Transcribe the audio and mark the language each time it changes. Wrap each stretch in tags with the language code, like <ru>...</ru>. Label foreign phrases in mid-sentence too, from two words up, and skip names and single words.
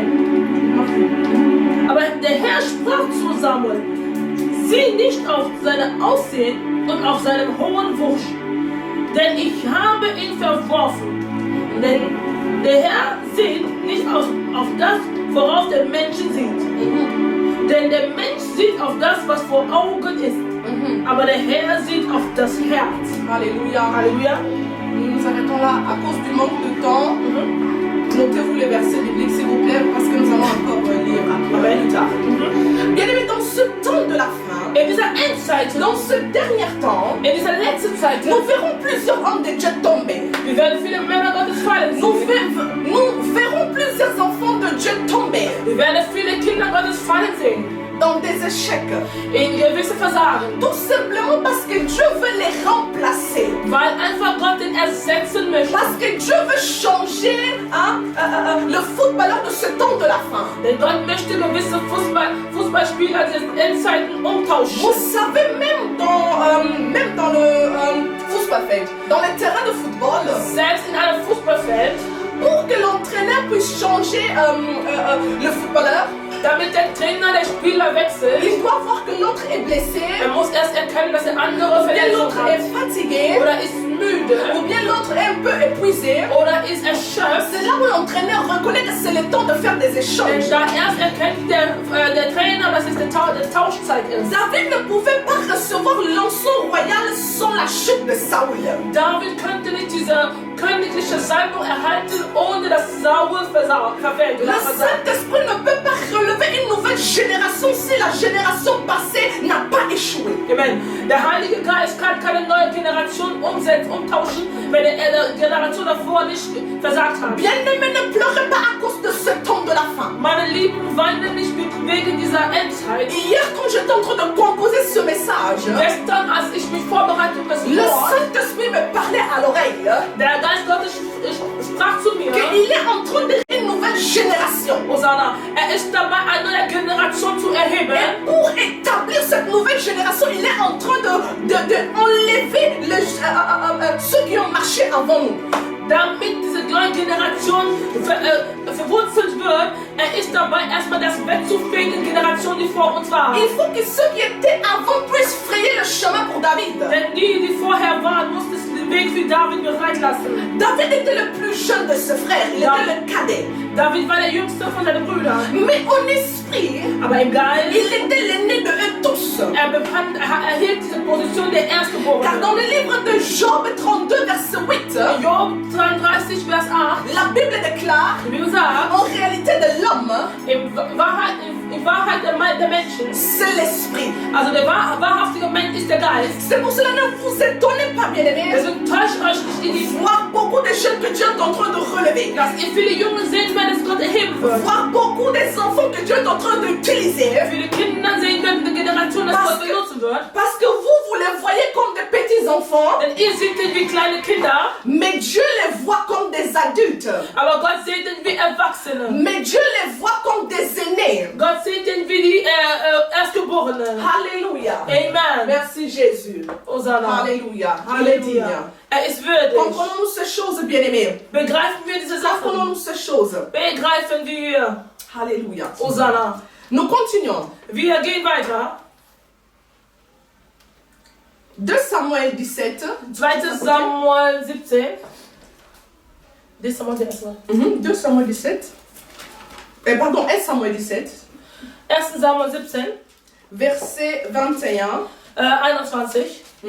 <de>Aber der Herr sprach zu Samuel, sieh nicht auf sein Aussehen und auf seinen hohen Wuchs, denn ich habe ihn verworfen. Denn der Herr sieht nicht auf das, worauf der Mensch sieht. Denn der Mensch sieht auf das, was vor Augen ist. Aber der Herr sieht auf das Herz.</de> <fr>Alléluia. Alléluia. Nous nous arrêtons là à cause du manque de temps. Notez-vous les versets bibliques s'il vous plaît parce que nous allons encore lire plus tard. Bien aimé, dans ce temps de la fin,</fr> <de>In dieser Endzeit,</de> <fr>dans ce dernier temps,</fr> <de>in dieser letzten Zeit,</de> <fr>nous verrons plusieurs hommes de Dieu tomber.</fr> <de>wir werden viele Männer Gottes fallen</de> <fr>Nous</fr> <de>sehen.</de> <fr>verrons plusieurs enfants de Dieu tomber</fr> <de>Wir werden viele Kinder Gottes fallen sehen.</de> <fr>dans des échecs.</fr> <de>In gewisse Versagen.</de> <fr>Tout simplement parce que Dieu veut les remplacer.</fr> <de>Weil einfach Gott den ersetzen möchte.</de> <fr>Parce que Dieu veut changer le footballeur de ce temps de la fin.</fr> <de>Denn Gott möchte gewisse Fußballspieler des Endzeiten umtauschen.</de> <fr>Vous savez, même dans le footballfeld, dans les terrains de football,</fr> <de>Selbst in einem Fußballfeld,</de> <fr>pour que l'entraîneur puisse changer le footballeur,</fr> <de>damit der Trainer der Spieler wechselt,</de> <fr>il doit voir que l'autre est blessé,</fr> <de>muss erst erkennen, dass der andere</de> <fr>ou bien</fr> <de>Verletzung</de> <fr>l'autre est</fr> <de>hat.</de> <fr>fatigué,</fr> <de>Oder ist müde.</de> <fr>ou bien l'autre est un peu épuisé.</fr> <de>Oder ist erschöpft.</de> <fr>C'est là où l'entraîneur reconnaît que c'est le temps de faire des</fr> <de>Denn</de> <fr>échanges.</fr> <de>da erst erkennt der Trainer, dass es die Tauschzeit ist.</de> <fr>David ne pouvait pas recevoir l'encens royal sans la chute de Saoul.</fr> <de>David könnte nicht diese königliche Salbung erhalten, ohne dass Saul verfällt.</de> <fr>Le Saint-Esprit ne peut pas relever une nouvelle génération si la génération passée n'a pas échoué. Amen.</fr> <de>Der Heilige Geist kann keine neue Generation umtauschen, wenn die Generation davor nicht versagt hat.</de> <fr>Bien-aimés, ne pleurez pas à cause de ce temps de la fin.</fr> <de>Meine Lieben, weinen nicht wegen dieser Endzeit.</de> <fr>Hier, quand j'étais en train de composer ce message,</fr> <de>Gestern, als ich mich vorbereitet habe,</de> <fr>le Saint-Esprit me parlait à l'oreille</fr> <de>der Geist Gottes sprach zu mir.</de> <fr>qu'il est en train de créer une nouvelle génération. Hosanna,</fr> <de>ist dabei, eine neue Generation zu erheben.</de> <fr>Et pour établir cette nouvelle génération, il est en train d'enlever ceux qui ont marché avant nous.</fr> <de>Damit diese neue Generation verwurzelt wird, ist dabei erstmal das wegzufegen, die Generation, die vor uns war.</de> <fr>Il faut que ceux qui étaient avant puissent frayer le chemin pour David.</fr> <de>Denn die vorher waren, mussten den Weg für David bereit lassen.</de> <fr>David était le plus jeune de ses frères, il était le cadet.</fr> <de>David war der jüngste von seinen Brüdern.</de> <fr>Mais en esprit,</fr> <de>Aber im Geist,</de> <fr>il était l'aîné de eux tous.</fr> <de>er erhielt diese Position der</de> <fr>Car</fr> <de>Erstgeborenen.</de> <fr>dans le livre de Job 32, verset 8,</fr> <de>Job 33, Vers 8,</de> <fr>la Bible déclare,</fr> <de>wie gesagt,</de> <fr>en réalité de l'homme,</fr> <de>in Wahrheit der Menschen,</de> <fr>c'est l'esprit.</fr> <de>also der wahrhaftige Mensch ist der Geist.</de> <fr>C'est pour cela ne vous étonnez pas, bien-aimés,</fr> <de>Deswegen täuscht euch nicht in die</de> <fr>voir beaucoup de jeunes que Dieu est en train de relever.</fr> <de>dass ihr viele Jungen seht, wenn es Gott erheben wird.</de> <fr>Voir beaucoup des enfants que Dieu est en train d'utiliser.</fr> <de>Viele Kinder sehen könnt, eine Generation, das Gott benutzen wird.</de> <fr>Parce que vous les voyez comme des petits enfants,</fr> <de>Denn ihr seht ihn wie kleine Kinder,</de> <fr>mais Dieu les voit comme des adultes.</fr> <de>aber Gott sieht ihn wie Erwachsene.</de> <fr>Mais Dieu les voit comme des aînés.</fr> <de>Gott sieht ihn wie die Erstgeborenen.</de> <fr>Alléluia. Amen. Merci Jésus. Hosanna. Alléluia. Alléluia.</fr> <de>Er ist würdig.</de> <fr>Comprenons-nous ces choses, bien-aimés.</fr> <de>Begreifen wir diese Sachen.</de> <fr>Comprenons-nous ces choses.</fr> <de>Begreifen wir.</de> <fr>Alléluia. Hosanna. Nous continuons.</fr> <de>Wir gehen weiter.</de> <fr>2 Samuel 17.</fr> <de>2. Samuel 17. 2 Samuel 17.</de> <fr>2 Samuel 17. Pardon, 1 Samuel 17.</fr> <de>1. Samuel 17.</de> <fr>Verset 21.</fr> <de>21.</de>